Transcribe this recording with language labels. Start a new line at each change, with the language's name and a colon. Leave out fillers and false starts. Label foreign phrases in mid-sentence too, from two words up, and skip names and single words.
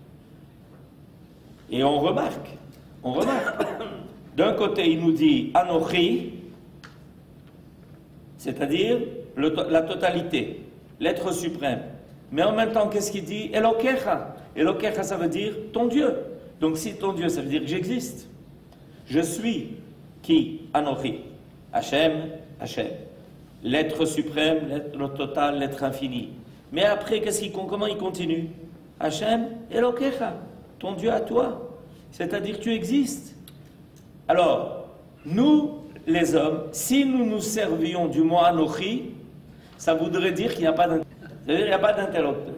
French: Et on remarque, d'un côté il nous dit Anochi, c'est-à-dire la totalité, l'être suprême. Mais en même temps, qu'est-ce qu'il dit? Elokecha. Elokecha, ça veut dire ton Dieu. Donc si ton Dieu, ça veut dire que j'existe. Je suis qui?
Hebrew: אנכי. השם, השם.
French: L'être suprême, l'être total, l'être infini. Mais après, comment il continue?
Hebrew: השם, אלהיך.
French: Ton Dieu à toi. C'est-à-dire que tu existes. Alors, nous, les hommes, si nous nous servions du mot Anochi, ça voudrait dire qu'il n'y a pas d'interlocuteur.